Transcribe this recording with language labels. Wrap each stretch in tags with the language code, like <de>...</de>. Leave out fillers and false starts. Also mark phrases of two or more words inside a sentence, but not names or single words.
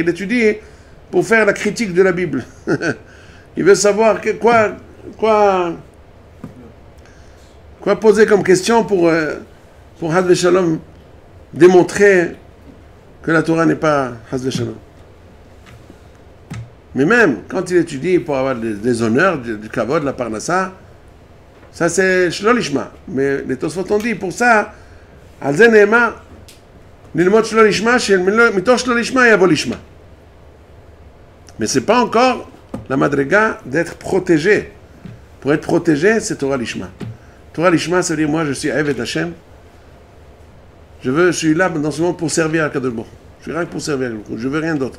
<fr>Il étudie pour faire la critique de la Bible. Il veut savoir Quoi poser comme question pour</fr> <he>חס ושלום</he> <fr>démontrer que la Torah n'est pas</fr> <he>חס ושלום?</he> <fr>Mais même quand il étudie pour avoir des honneurs, du kavod, de la parnassa, ça c'est</fr> <he>שלא לשמה.</he> <fr>Mais les Tosfot ont dit pour ça,</fr> <he>על זה נאמר, נלמד שלא לשמה, מתוך שלא לשמה יבוא לשמה.</he> <fr>Mais c'est pas encore la madriga d'être protégé. Pour être protégé, c'est</fr> <he>תורה לשמה. תורה לשמה,</he> <fr>ça veut dire moi je suis</fr> <he>עבד השם.</he> <fr>Je suis là dans ce monde pour servir à</fr> <he>קדוש ברוך הוא.</he> <fr>Je suis rien que pour servir à</fr> <he>קדוש ברוך הוא.</he> <fr>Je veux rien d'autre.</fr>